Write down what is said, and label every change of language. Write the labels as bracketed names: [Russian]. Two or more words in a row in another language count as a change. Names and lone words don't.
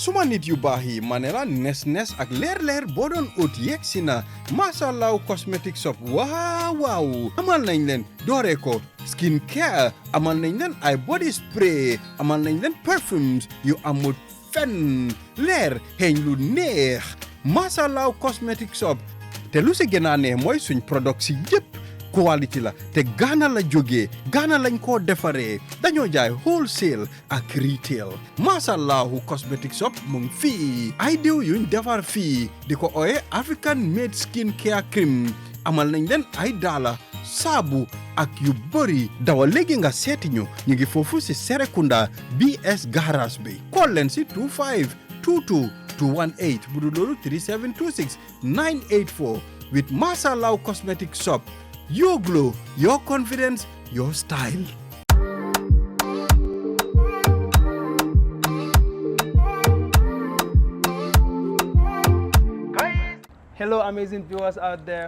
[Wolof] suma nit yu baax yi ma ne la nes ak leer boo doon ut yegg si na Mashallah [English] cosmetic shop [Wolof] waaw amal nañ leen dooree ko [English] skin care [Wolof] amal nañ leen ay [English] body spray [Wolof] amal nañ leen perfumes yu amul fenn leer xeeñ lu neex Mashallah [English] cosmetic shop [Wolof] te lu si gën a neex mooy suñ product si yëpp quality la te Ghana la jógee Ghana lañ koo defaree dañoo jaay wholesale ak retail Mashallah [English] cosmetic shop [Wolof] mu ngi fii ay diw yuñ defar fii di ko ooye [English] African made skin care cream [Wolof] amal nañ leen ay daala saabu ak yu bëri dawa léegi nga seeti ñu ngi foofu si Serekunda BS garage bi call leen si 2522 218 bu dul loolu 3726 984 with Mashallah [English] cosmetic shop. Your glow, your confidence, your style. Hello, amazing viewers out there.